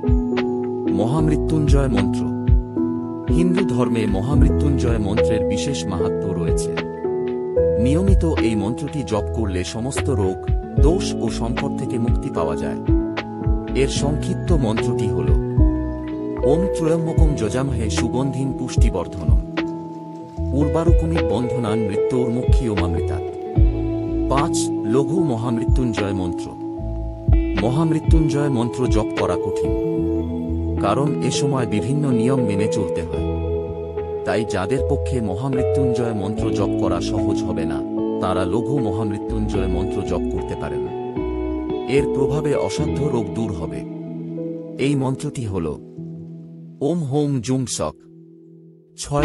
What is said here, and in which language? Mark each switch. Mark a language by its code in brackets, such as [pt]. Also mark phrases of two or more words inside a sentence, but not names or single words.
[bn] মহামৃত্যুঞ্জয় মন্ত্র। হিন্দু ধর্মে মহামৃত্যুঞ্জয় মন্ত্রের বিশেষ মাহাত্ম্য রয়েছে। নিয়মিত এই মন্ত্রটি জপ করলে সমস্ত রোগ, দোষ ও সংকট থেকে মুক্তি পাওয়া যায়। এর সংক্ষিপ্ত মন্ত্রটি হল [sa] ওম ত্রয়ম্বকম যজামহে সুগন্ধিম পুষ্টিবর্ধনম উর্বারুকুমি বন্ধনান মৃত্যুর্মুক্ষীয়মামৃতাৎ। [bn] ৫. লঘু মহামৃত্যুঞ্জয় মন্ত্র। মহামৃত্যুঞ্জয় মন্ত্র জপ করা কঠিন, কারণ এ সময় বিভিন্ন নিয়ম মেনে চলতে হয়। তাই যাদের পক্ষে মহামৃত্যুঞ্জয় মন্ত্র জপ করা সহজ হবে না, তারা লঘু মহামৃত্যুঞ্জয় মন্ত্র জপ করতে পারেন। এর প্রভাবে অসাধ্য রোগ দূর হবে। এই মন্ত্রটি হল [sa] ওম হোম জুম সক। [bn] ৬.